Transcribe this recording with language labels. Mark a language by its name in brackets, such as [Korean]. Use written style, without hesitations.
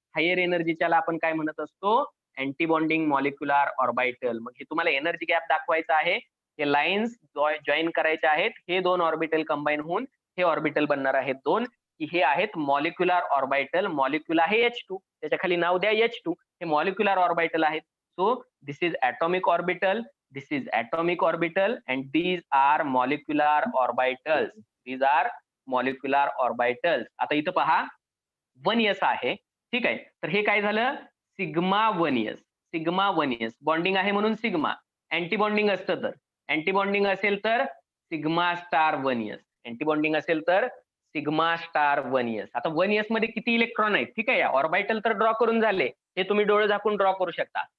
[Marathi] Higher एनर्जीच्याला आपण काय म्हणत असतो, अँटी बॉन्डिंग मॉलिक्युलर ऑर्बिटल. मग हे तुम्हाला एनर्जी गॅप दाखवायचा आहे, हे लाईन्स जॉईन करायचे आहेत. हे 2 ऑर्बिटल कंबाईन होऊन हे ऑर्बिटल बनणार आहेत 2 की हे आहेत मॉलिक्युलर ऑर्बिटल. मॉलिक्युल आहे H2, त्याच्या खाली नाव द्या H2. हे मॉलिक्युलर ऑर्बिटल आहेत. [English] So this is atomic orbital, this is atomic orbital and these are molecular orbitals. These are molecular orbitals. [Marathi] आता इथं पहा 1s आहे. ठीक आहे, तर हे काय झालं सिग्मा 1s बॉन्डिंग आहे म्हणून सिग्मा. अँटी बॉन्डिंग असतं तर अँटी बॉन्डिंग असेल तर sigma star 1s. Anti bonding असेल तर सिग्मा स्टार 1s. आता 1s मध्ये किती इलेक्ट्रॉन आहेत, ठीक आहे, ऑर्बिटल तर ड्रॉ करून झाले, हे तुम्ही डोळे झाकून ड्रॉ करू शकता.